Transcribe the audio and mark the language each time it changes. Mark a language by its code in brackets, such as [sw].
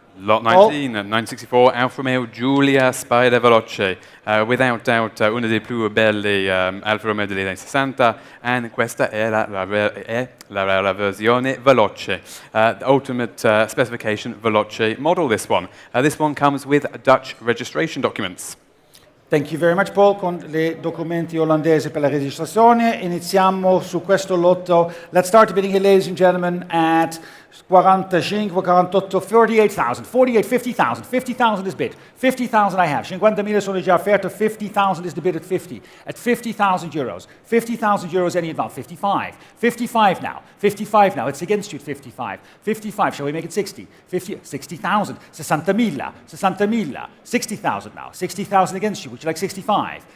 [it] Lot 19, 1964 Alfa Romeo Giulia Spider Veloce, [en] without doubt [it] una delle più belle Alfa Romeo degli anni 60, e questa è la versione Veloce, [en] ultimate specification Veloce model, this one. This one comes with Dutch registration documents. Thank you very much [it] Paul, con i documenti olandesi per la registrazione. Iniziamo su questo lotto. [en] Let's start the bidding here, ladies and gentlemen, at 45, 48, 48,000, 48, 50,000, 50,000 is bid, 50,000 I have, [it] 50.000 sono già offerte, [en] 50,000 is the bid at 50, at 50,000 euros, 50,000 euros any advance, 55, 55 now, 55 now, it's against you at 55, 55, shall we make it 60, 50, 60,000, 60.000, 60.000, 60,000 now, 60,000 against you, would you like 65,